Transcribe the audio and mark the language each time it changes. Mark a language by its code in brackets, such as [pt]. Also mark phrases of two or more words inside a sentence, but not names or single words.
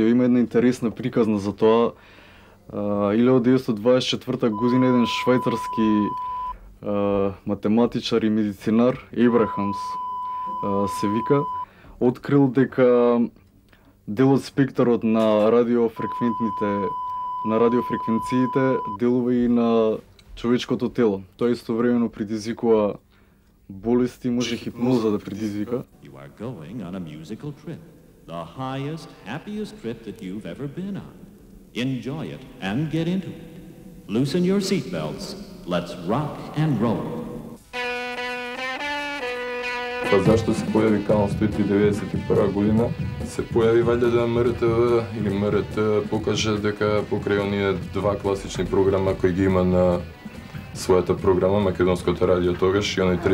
[mk] Има една интересна приказна за тоа. 1924 година еден швајцарски математичар и медицинар, Ебрахамс се вика, открил дека делот спектарот на радиофреквенциите делува и на човечкото тело. Тоа истовремено предизвикува болести, може хипноза да предизвика. [en] You are going on a musical trip. The highest, happiest trip that you've ever been on. Enjoy it and get into it. Loosen your seatbelts. Let's rock and roll. [mk] Па зашто се појави Канал 191 година? Се појави ваljda да МРТВ или МРТ покаже дека покрај оние два класични програма кои ги има на својата програма, Македонското радио тогаш и оној